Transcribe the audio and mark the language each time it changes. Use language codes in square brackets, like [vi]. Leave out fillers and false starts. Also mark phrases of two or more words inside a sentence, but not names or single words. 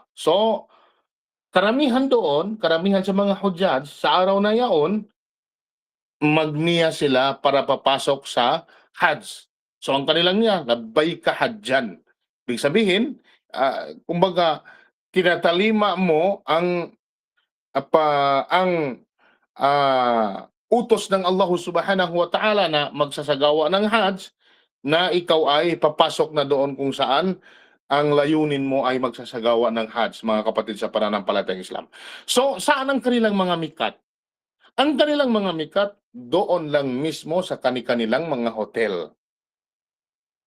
[tl] So, karamihan sa mga Hujjaj, sa araw na yaon, magniya sila para papasok sa Hajj. So, ang kanilang niya, [ar] لبيك حجا. [tl] Ibig sabihin, kumbaga, tinatalima mo ang utos ng Allah [ar] سبحانه وتعالى [tl] na magsasagawa ng Hajj, na ikaw ay papasok na doon kung saan ang layunin mo ay magsasagawa ng Hajj, mga kapatid sa pananampalatayang Islam. So, saan ang kanilang mga mikat? Ang kanilang mga mikat, doon lang mismo sa kanilang mga hotel.